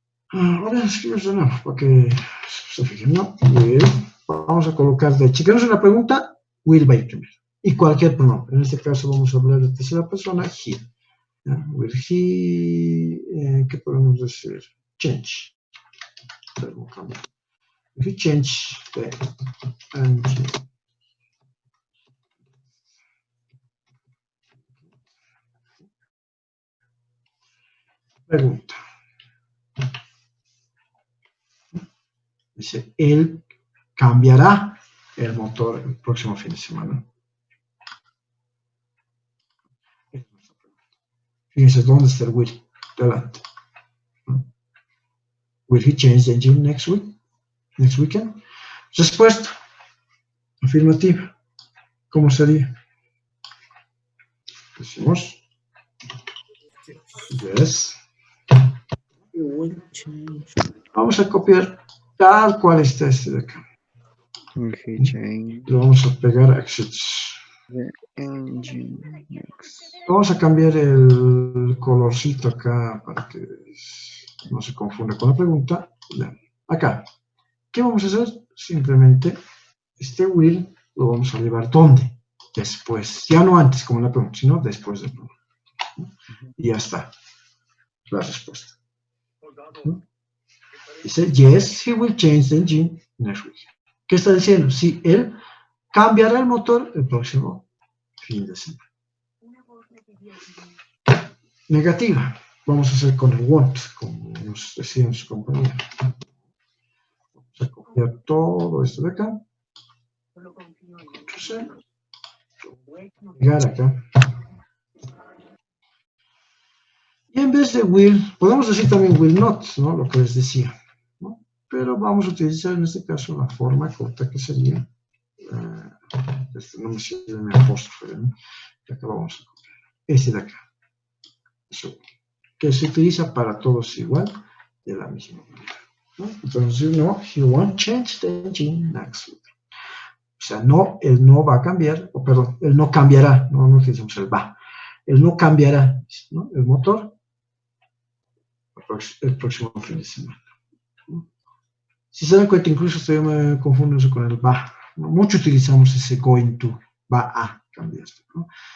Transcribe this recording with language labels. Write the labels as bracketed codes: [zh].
[es] Ahora escribimos de nuevo, para que se fijen, ¿no? Vamos a colocar de hecho, una pregunta, will va a ir primero. Y cualquier pronombre. En este caso vamos a hablar de tercera persona, he. [en] Will he, [es] ¿qué podemos decir? [en] Change. Will he change the engine? [es] Pregunta. Dice, él cambiará el motor el próximo fin de semana. Fíjense dónde está el will. Delante. [en] Will he change the engine next weekend? [es] Respuesta. Afirmativa. ¿Cómo sería? Decimos. Yes. Vamos a copiar tal cual está este de acá. [en] Will he change [es] Lo vamos a pegar a exits. [en] the engine next? [es] Vamos a cambiar el colorcito acá para que no se confunda con la pregunta. Acá. ¿Qué vamos a hacer? Simplemente este will lo vamos a llevar ¿dónde? Después. Ya no antes como la pregunta, sino después del pronombre. Y ya está. La respuesta. [en] Dice, yes, he will change the engine next week. [es] ¿Qué está diciendo? Sí, él cambiará el motor el próximo fin de semana. Negativa. Vamos a hacer con el want, como nos decían sus compañeros. Vamos a copiar todo esto de acá. Llegar acá. Y en vez de will, podemos decir también [en] will not, [es] ¿no? Lo que les decía, ¿no? Pero vamos a utilizar en este caso la forma corta que sería, no me sirve mi apóstrofe, ¿no? Que acá vamos a copiar. Este de acá. Eso, que se utiliza para todos igual, de la misma manera, ¿no? [en] Entonces, no, he won't change the engine next week. [es] O sea, no, él no va a cambiar, o perdón, él no cambiará, no utilizamos el va. Él no cambiará, ¿no? El motor el próximo fin de semana. Si se dan cuenta, incluso estoy me confundo eso con el va. Mucho utilizamos ese going to, va a cambiar, ¿no?